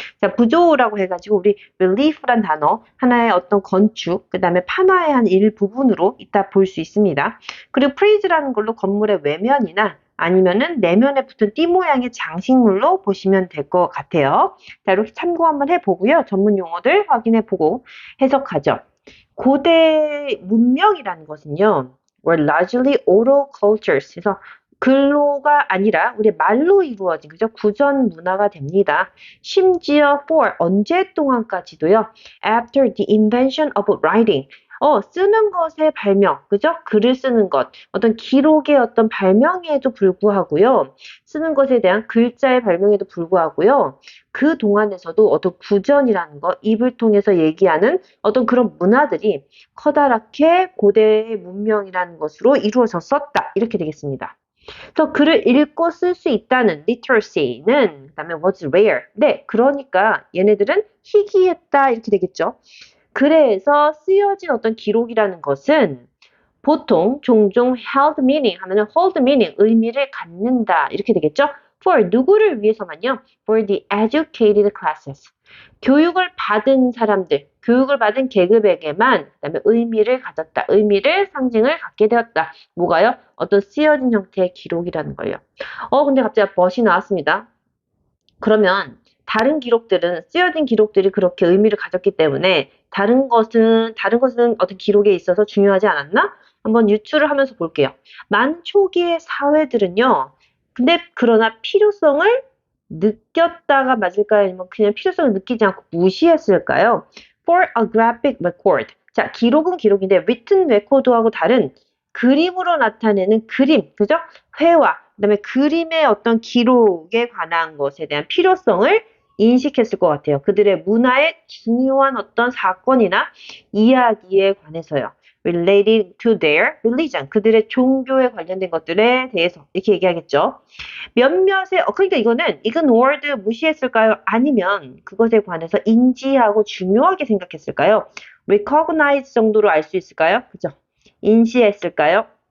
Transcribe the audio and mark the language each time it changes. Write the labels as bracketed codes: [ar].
[ko] 자, 부조라고 해가지고 우리 relief란 단어, 하나의 어떤 건축, 그 다음에 판화의 한 일부분으로 이따 볼 수 있습니다. 그리고 프리즈라는 걸로 건물의 외면이나 아니면은 내면에 붙은 띠 모양의 장식물로 보시면 될 것 같아요. 자, 이렇게 참고 한번 해보고요. 전문 용어들 확인해보고 해석하죠. 고대 문명이라는 것은요, [en] were largely oral cultures. [ko] 그래서 글로가 아니라 우리 말로 이루어진 그죠? 구전 문화가 됩니다. 심지어 for 언제 동안까지도요. [en] After the invention of writing. [ko] 쓰는 것의 발명, 그죠? 글을 쓰는 것, 어떤 기록의 어떤 발명에도 불구하고요. 쓰는 것에 대한 글자의 발명에도 불구하고요. 그 동안에서도 어떤 구전이라는 것, 입을 통해서 얘기하는 어떤 그런 문화들이 커다랗게 고대의 문명이라는 것으로 이루어졌었다. 이렇게 되겠습니다. 그래서 글을 읽고 쓸 수 있다는 literacy는 그다음에 [en] was rare. [ko] 네, 그러니까 얘네들은 희귀했다 이렇게 되겠죠. 그래서 쓰여진 어떤 기록이라는 것은 보통 종종 [en] held meaning [ko] 하면은 [en] hold meaning [ko] 의미를 갖는다 이렇게 되겠죠. For 누구를 위해서만요. [en] For the educated classes. [ko] 교육을 받은 사람들, 교육을 받은 계급에게만 그다음에 의미를 가졌다. 의미를 상징을 갖게 되었다. 뭐가요? 어떤 쓰여진 형태의 기록이라는 거예요. 근데 갑자기 벗이 나왔습니다. 그러면 다른 기록들은 쓰여진 기록들이 그렇게 의미를 가졌기 때문에 다른 것은 어떤 기록에 있어서 중요하지 않았나? 한번 유추를 하면서 볼게요. 만 초기의 사회들은요. 근데 그러나 필요성을 느꼈다가 맞을까요? 아니면 그냥 필요성을 느끼지 않고 무시했을까요? [en] For a graphic record. [ko] 자, 기록은 기록인데 [en] written record [ko] 하고 다른 그림으로 나타내는 그림, 그죠? 회화, 그다음에 그림의 어떤 기록에 관한 것에 대한 필요성을 인식했을 것 같아요. 그들의 문화의 중요한 어떤 사건이나 이야기에 관해서요. [en] related to their religion. [ko] 그들의 종교에 관련된 것들에 대해서 이렇게 얘기하겠죠. 몇몇의 그러니까 이거는 ignored 무시했을까요? 아니면 그것에 관해서 인지하고 중요하게 생각했을까요? recognize 정도로 알 수 있을까요? 그죠? 인지했을까요?